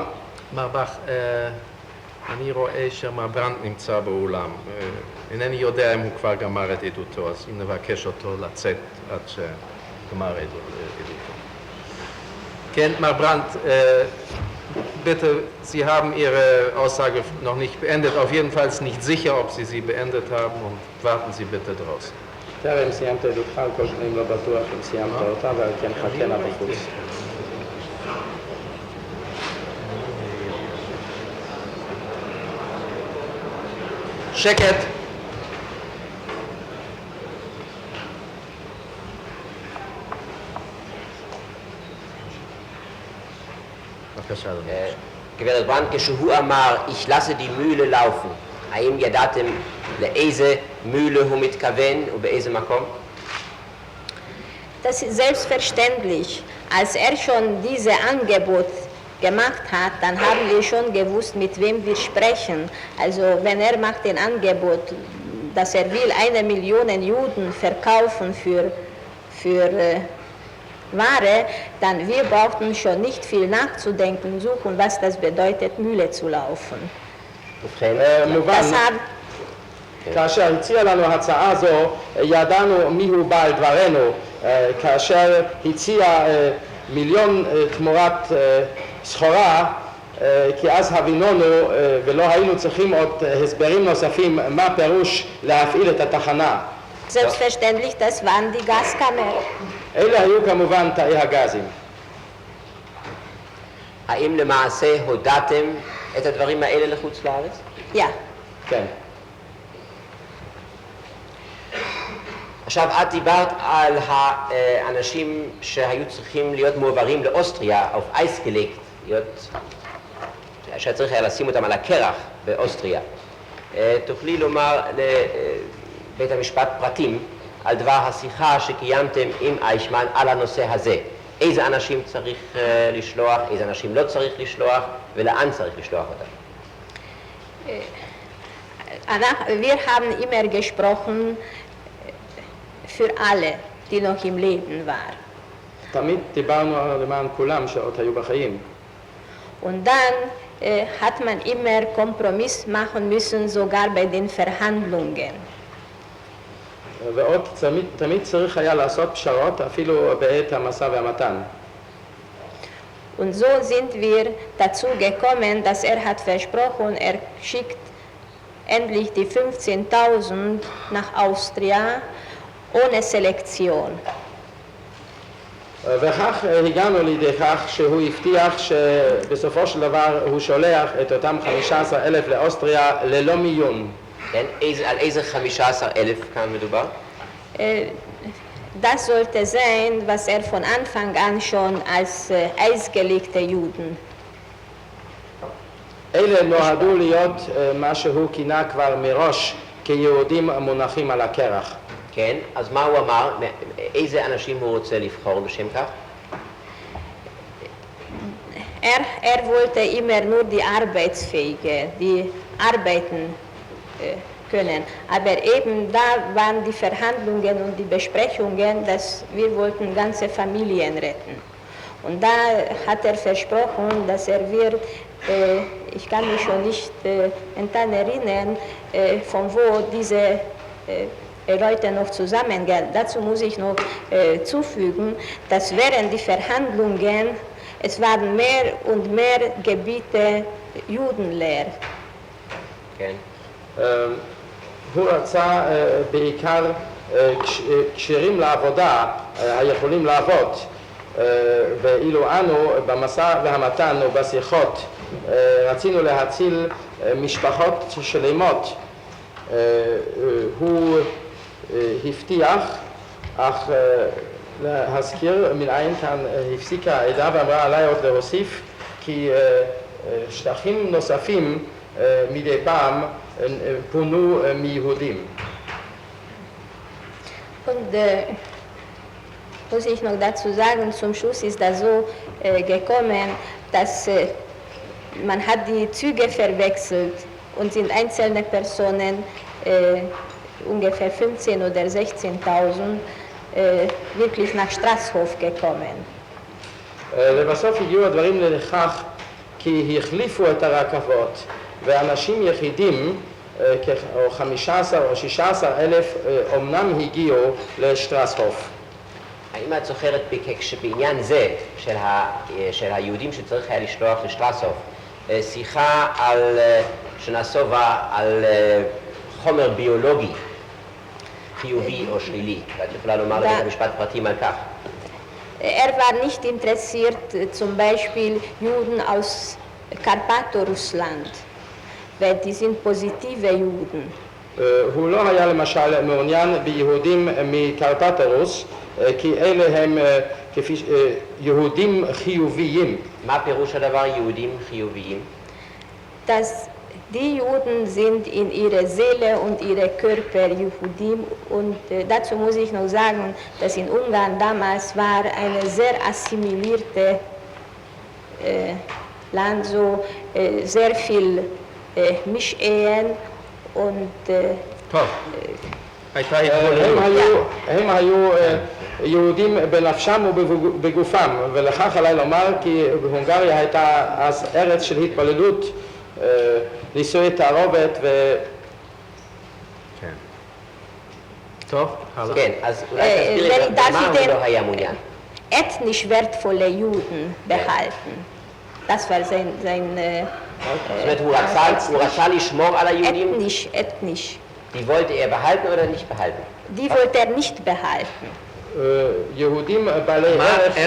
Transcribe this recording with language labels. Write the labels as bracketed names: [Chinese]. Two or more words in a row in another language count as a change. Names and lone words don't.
[Hebrew] מר בך, אני רואה שמר ברנט נמצא באולם. אינני יודע אם הוא כבר גמר את עדותו, אז אם נבקש אותו לצאת עד שגמר עדותו. כן, מר ברנט, [German] bitte, Sie haben Ihre Aussage noch nicht beendet, auf jeden Fall nicht sicher, ob Sie sie beendet haben und warten Sie bitte draußen. [Hebrew] טרם סיימת עדותך, על כל פנים לא בטוח אם סיימת אותה, ועל כן חכנה בחוץ. שקט! בבקשה, אדוני. גברת ברנט, כשהוא אמר, [German] ich lasse die Mühle laufen, [Hebrew] האם ידעתם לאיזה Mühle הוא מתכוון ובאיזה מקום? [German] Das ist selbstverständlich. Als schon dieses Angebot gemacht hat, dann haben wir schon gewusst, mit wem wir sprechen. Also wenn macht ein Angebot, dass will 1 Million Juden verkaufen für Ware, dann wir brauchten schon nicht viel nachzudenken, suchen, was das bedeutet, Mühle zu laufen. Das haben [Hebrew] כאשר הציע לנו הצעה זו, ידענו מיהו בעל דברנו, כאשר הציע מיליון תמורת סחורה, כי אז הבינונו ולא היינו צריכים עוד הסברים נוספים מה פירוש להפעיל את התחנה. [German] Selbstverständlich, das waren die Gaskammer. [Hebrew] אלה היו כמובן תאי הגזים. האם למעשה הודעתם את הדברים האלה לחוץ לארץ? [German] Ja. [Hebrew] כן. עכשיו, את דיברת על האנשים שהיו צריכים להיות מועברים לאוסטריה, [German] auf Eis gelegt, [Hebrew] שצריך היה לשים אותם על הקרח באוסטריה. תוכלי לומר לבית המשפט פרטים על דבר השיחה שקיימתם עם אייכמן על הנושא הזה. איזה אנשים צריך לשלוח, איזה אנשים לא צריך לשלוח, ולאן צריך לשלוח אותם? [German] Wir haben immer gesprochen für alle, die noch im Leben waren. [Hebrew] תמיד דיברנו למען כולם שעוד היו בחיים. [German] Und dann hat man immer Kompromiss machen müssen, sogar bei den Verhandlungen. [Hebrew] ועוד תמיד צריך היה לעשות פשרות אפילו בעת המשא והמתן. [German] Und so sind wir dazu gekommen, dass hat versprochen, schickt endlich die 15.000 nach Austria ohne Selektion. [Hebrew] וכך הגענו לידי כך שהוא הבטיח שבסופו של דבר הוא שולח את אותם 15,000 לאוסטריה ללא מיון. כן, על איזה 15,000 כאן מדובר? [German] Das sollte sein, was von Anfang an schon als eisgelegte Juden. [Hebrew] אלה נועדו להיות מה שהוא כינה כבר מראש כיהודים מונחים על הקרח. כן, אז מה הוא אמר? איזה אנשים הוא רוצה לבחור בשם כך? [German] Wollte immer nur die Arbeitsfähige, die arbeiten können. Aber eben da waren die Verhandlungen und die Besprechungen, dass wir wollten ganze Familien retten. Und da hat versprochen, dass wird, ich kann mich schon nicht daran erinnern, von wo diese Leute noch zusammengehen. Dazu muss ich noch zufügen, dass während die Verhandlungen es waren mehr und mehr Gebiete judenleer. [Hebrew] כן. הוא רצה בעיקר כשירים לעבודה, היכולים לעבוד, ואילו אנו במשא והמתן ובשיחות רצינו להציל משפחות שלמות. הוא הבטיח, אך להזכיר מנין כאן הפסיקה העדה ואמרה עליי עוד להוסיף כי שטחים נוספים מדי פעם פונו מיהודים. [German] Und muss ich noch dazu sagen, zum Schluss ist das so gekommen, dass man hat die Züge verwechselt und sind einzelne Personen, ungefähr 15 oder 16.000, wirklich nach Straßhof gekommen. [Hebrew] לבסוף הגיעו הדברים לכך כי החליפו את הרכבות ואנשים יחידים, או 15 או 16,000, אומנם הגיעו לשטרסהוף. האם את זוכרת שבעניין זה של היהודים שצריך היה לשלוח לשטרסהוף, שיחה שנסובה על חומר ביולוגי חיובי או שלילי, ואת יכולה לומר לי במשפט פרטים על כך? [German] War nicht interessiert, zum Beispiel Juden aus Karpato-Russland, weil die sind positive Juden. [Hebrew] הוא לא היה למשל מעוניין ביהודים מקרפטרוס, כי אלה הם יהודים חיוביים. מה פירוש הדבר יהודים חיוביים? [German] Dass die Juden sind in ihrer Seele und ihre Körper Jehudim und dazu muss ich noch sagen, dass in Ungarn damals war eine sehr assimilierte Land, so sehr viel Mischehen und [Hebrew] הם היו יהודים בנפשם ובגופם, ולכך עליי לומר כי בהונגריה הייתה אז ארץ של התפללות, נישואי תערובת כן. טוב, הלאה. כן, אז אולי תסבירי במה הוא לא היה מעוניין. [German] ethnisch wertvolle Juden behalten. Das war sein [Hebrew] זאת אומרת, הוא רצה לשמור על היהודים? [German] ethnisch. Die wollte er behalten oder nicht behalten? Die wollte nicht behalten. [Hebrew] יהודים בעלי ערך,